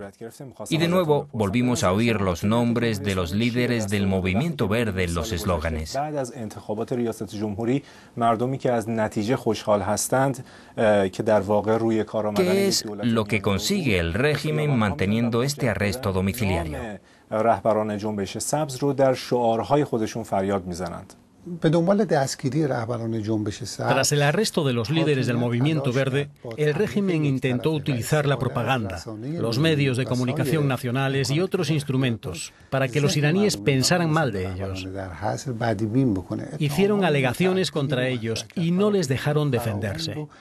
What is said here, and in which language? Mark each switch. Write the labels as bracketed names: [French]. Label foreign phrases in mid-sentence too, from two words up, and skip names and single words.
[Spanish] Y de nuevo volvimos a oír los nombres de los líderes del movimiento verde en los eslóganes. ¿Qué es lo que consigue el régimen manteniendo este arresto domiciliario? [Persian] رهبران جنبش سبز رو در شعارهای خودشون فریاد میزنند. [Spanish] Tras el arresto de los líderes del movimiento verde, el régimen intentó utilizar la propaganda, los medios de comunicación nacionales y otros instrumentos para que los iraníes pensaran mal de ellos. Hicieron alegaciones contra ellos y no les dejaron defenderse.